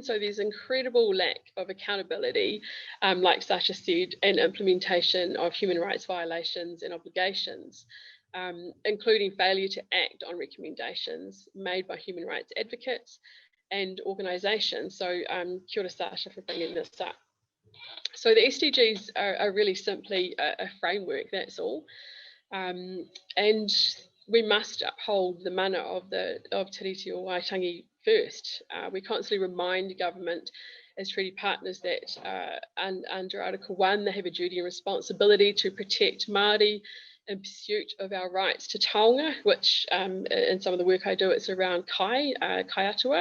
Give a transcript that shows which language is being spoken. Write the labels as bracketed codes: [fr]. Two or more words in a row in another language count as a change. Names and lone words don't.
[en] So there's incredible lack of accountability, like Sasha said, and implementation of human rights violations and obligations, including failure to act on recommendations made by human rights advocates and organisations. [mi] So kia ora, [en] Sasha, for bringing this up. So the SDGs are really simply a framework, that's all. And we must uphold the mana of Te Tiriti of Waitangi first. We constantly remind government as treaty partners that under Article 1, they have a duty and responsibility to protect Māori in pursuit of our rights to taonga, which in some of the work I do, it's around kaiatua.